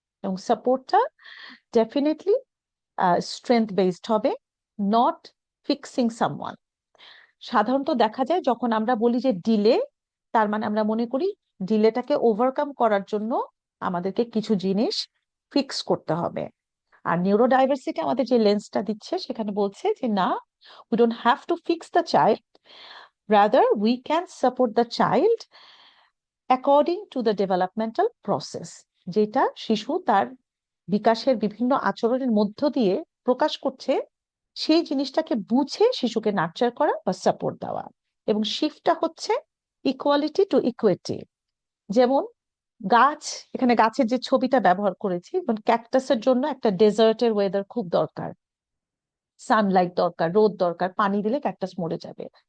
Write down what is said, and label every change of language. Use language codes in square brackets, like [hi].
[bn] এবং সাপোর্টটা definitely strength based হবে, [en] Not fixing someone. [bn] সাধারণত দেখা যায় যখন আমরা বলি যে ডিলে, তার মানে আমরা মনে করি ডিলেটাকে ওভারকাম করার জন্য আমাদেরকে কিছু জিনিস ফিক্স করতে হবে। আর নিউরো ডাইভার্সিটি আমাদের যে লেন্সটা দিচ্ছে সেখানে বলছে যে না, [en] we don't have to fix the child, rather we can support the child according to the developmental process, [bn] যেটা শিশু তার বিকাশের বিভিন্ন আচরণের মধ্য দিয়ে প্রকাশ করছে, সেই জিনিসটাকে বুঝে শিশুকে নার্চার করা বা সাপোর্ট দেওয়া। এবং শিফটটা হচ্ছে ইকুয়ালিটি টু ইকুইটি। যেমন গাছ, এখানে গাছের যে ছবিটা ব্যবহার করেছি, যেমন ক্যাকটাসের জন্য একটা ডেজার্টের ওয়েদার খুব দরকার, সানলাইট দরকার, রোদ দরকার, পানি দিলে ক্যাকটাস মরে যাবে।